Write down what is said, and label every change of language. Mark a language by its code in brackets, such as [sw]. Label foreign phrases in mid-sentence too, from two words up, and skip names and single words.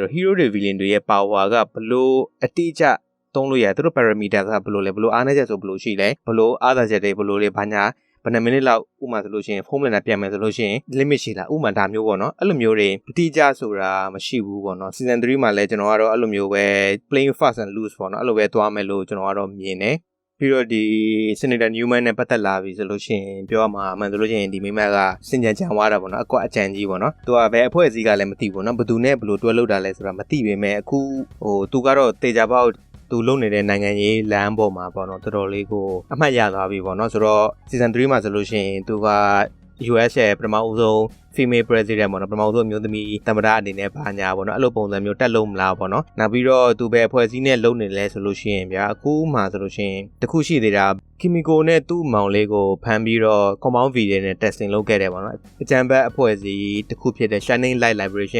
[my] တော့ hero တွေ villain တွေရဲ့ power ကဘလို့အတိအကျသုံးလို့ရတယ်သူတို့ parameter ကဘယ်လိုလဲဘယ်လိုအားနည်းချက်ဆိုဘယ်လိုရှိလဲဘယ်လိုအားသာချက်တွေဘယ်လိုလဲဘာညာဘယ်နှမိနစ်လောက်ဥမာဆိုလို့ ရှိရင် Homelander ပြန်မယ်ဆိုလို့ရှိရင် limit ရှိလားဥမာဒါမျိုးပေါ့နော်အဲ့လိုမျိုးတွေအတိအကျဆိုတာမရှိဘူးပေါ့နော် season 3မှာလည်းကျွန်တော်ကတော့အဲ့လိုမျိုးပဲ [en] playing fast and loose [my] ပေါ့နော်အဲ့လိုပဲသွားမယ်လို့ကျွန်တော်ကတော့မြင်တယ်ပြီးတော့ဒီ Senator Newman နဲ့ပတ်သက်လာပြီဆိုလို့ရှိရင်ပြောရမှာအမှန်ဆိုလို့ရှိရင်ဒီမိမကစင်ကြံကြံသွားတာပေါ့နော်အကွက်အကြံကြီးပေါ့နော်သူကဘယ်အဖွဲ့အစည်းကလည်းမသိဘူးနော်ဘယ်သူနဲ့ဘယ်လိုတွဲလုပ်တာလဲဆိုတာမသိပေမဲ့အခုသူကတော့တေချာပေါက်သူလုံနေတဲ့နိုင်ငံရေးလမ်းပေါ်မှာပေါ့နော်တော်တော်လေးကိုအမှတ်ရသွားပြီပေါ့နော်ဆိုတော့ season 3မှာဆိုလို့ရှိရင်သူက US ရဲ့ပထမဦးဆုံး [en] female president [my] ပေါ့နော်ပထမဦးဆုံးမျိုးသမီးသမ္မတအနေနဲ့ဘာညာပေါ့နော်အဲ့လိုပုံစံမျိုးတက်လို့မလားပေါ့နော်နောက်ပြီးတော့သူပဲအဖွဲ့အစည်းနဲ့လုံနေလဲဆိုလို့ရှိရင်ဗျာအခုမှဆိုလို့ရှိရင်တခုရှိသေးတာ Kimiko နဲ့သူ့မောင်လေးကိုဖမ်းပြီးတော့ [en] compound V [my] နဲ့ testing လုပ်ခဲ့တယ်ပေါ့နော်အကြံဘက်အဖွဲ့အစည်းတခုဖြစ်တဲ့ Shining Light Liberation